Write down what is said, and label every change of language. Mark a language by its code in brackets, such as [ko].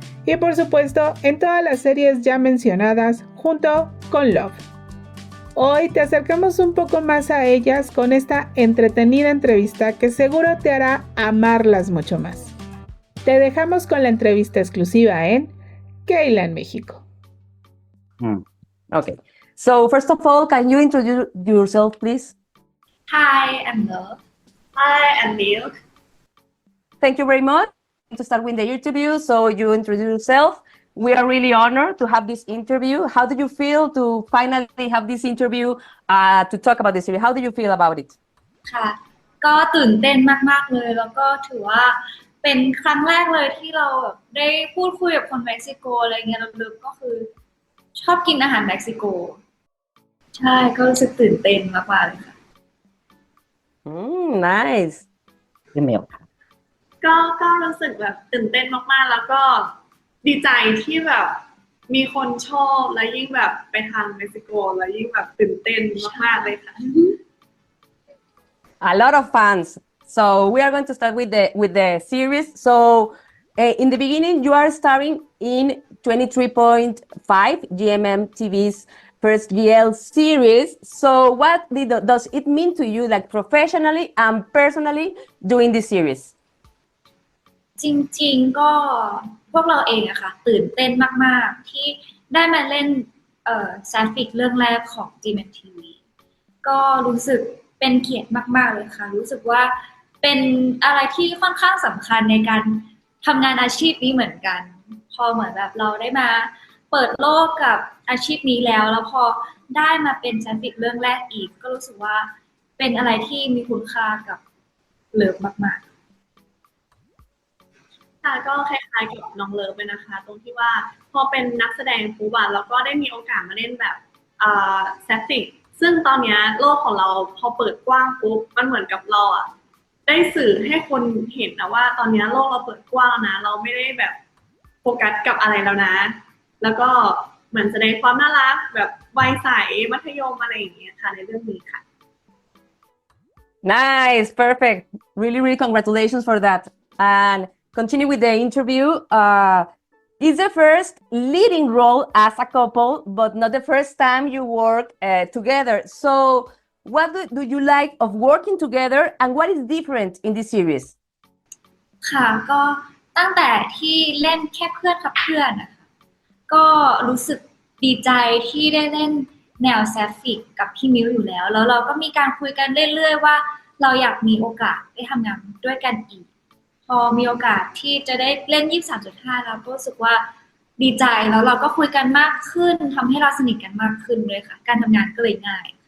[es] Y por supuesto, en todas las series ya mencionadas junto con Love. Hoy te acercamos un poco más a ellas con esta entretenida entrevista que seguro te hará amarlas mucho más. Te dejamos con la entrevista exclusiva en K-Land México. [en] Okay. So first of all, can you introduce yourself, please? Hi, I'm Love. Hi, I'm Milk. Thank you very much. To start with the interview, so you introduce yourself. We are really honored to have this interview. How did you feel to finally have this interview to talk about the series? How do you feel about it? [th] ค่ะก็ตื่นเต้นมากๆเลยแล้วก็ถือว่าเป็นครั้งแรกเลยที่เราแบบได้พูดคุยกับคนเม็กซิโกอะไรเงี้ยลึกๆก็คือชอบกินอาหารเม็กซิโกใช่ก็รู้สึกตื่นเต้นมากๆเลยค่ะ [en] Nice. [th] พี่เมลค่ะ ก็รู้สึกแบบตื่นเต้นมากๆแล้วก็ดีใจที่แบบมีคนชอบและยิ่งแบบไปทางเม็กซิโกแล้วยิ่งแบบตื่นเต้นมากๆเลยค่ะ [en] A lot of fans. So we are going to start with the series. So in the beginning, you are starring in 23.5 GMM TV's first GL series. So what does it mean to you, like professionally and personally, doing this series? [th] จริงๆก็พวกเราเองอะค่ะตื่นเต้นมากๆที่ได้มาเล่นแซฟิกเรื่องแรกของ GMMTV ก็รู้สึกเป็นเกียรติมากๆเลยค่ะรู้สึกว่าเป็นอะไรที่ค่อนข้างสำคัญในการทำงานอาชีพนี้เหมือนกันพอเหมือนแบบเราได้มาเปิดโลกกับอาชีพนี้แล้วพอได้มาเป็นแซฟิกเรื่องแรกอีกก็รู้สึกว่าเป็นอะไรที่มีคุณค่ากับเลิฟมากๆ ค่ะก็คล้ายๆกับน้องเลิฟเลยนะคะตรงที่ว่าพอเป็นนักแสดงปุ๊บอะเราก็ได้มีโอกาสมาเล่นแบบแซฟิกซึ่งตอนนี้โลกของเราพอเปิดกว้างปุ๊บมันเหมือนกับเราอะได้สื่อให้คนเห็นนะว่าตอนนี้โลกเราเปิดกว้างนะเราไม่ได้แบบโฟกัสกับอะไรแล้วนะแล้วก็เหมือนแสดงความน่ารักแบบวัยใสมัธยมอะไรอย่างเงี้ยค่ะในเรื่องนี้ค่ะ [en] Nice, perfect. Really congratulations for that. And continue with the interview. It's the first leading role as a couple, but not the first time you work together. So what do you like of working together and what is different in this series? [th] ค่ะก็ตั้งแต่ที่เล่นแค่เพื่อนกับเพื่อนนะคะก็รู้สึกดีใจที่ได้เล่น แนวแซฟฟิกกับพี่มิวอยู่แล้วเราก็มีการคุยกันเรื่อยๆว่าเราอยากมีโอกาสได้ทำงานด้วยกันอีกพอมีโอกาสที่จะได้เล่น 23.5 เราก็รู้สึกว่าดีใจแล้วเราก็คุยกันมากขึ้นทำให้เราสนิทกันมากขึ้นเลยค่ะการทำงานก็เลยง่าย